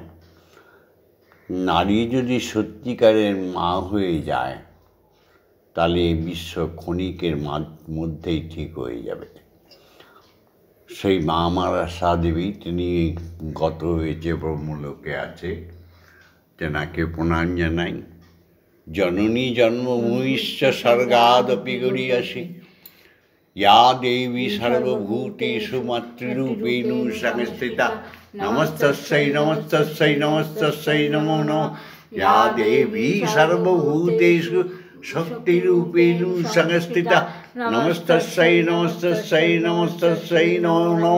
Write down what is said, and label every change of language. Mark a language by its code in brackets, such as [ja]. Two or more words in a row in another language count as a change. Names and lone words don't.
[bn] নারী যদি সত্যিকারের মা হয়ে যায় তাহলে বিশ্ব ক্ষণিকের মধ্যেই ঠিক হয়ে যাবে। সেই মা আমার আশা দেবী, তিনি গত হয়েছে, ব্রহ্মলোকে আছে, তেনাকে প্রণাম জানাই। [sa] জননী জন্মভূমিশ্চ স্বর্গাদপি গরীয়সী, या देवी सर्वभूतेषु मातृरूपेण संस्थिता, नमस्तस्यै नमस्तस्यै नमस्तस्यै नमो नमः। या देवी सर्वभूतेषु शक्तिरूपेण संस्थिता, नमस्तस्यै नमस्तस्यै नमस्तस्यै नमो नमः।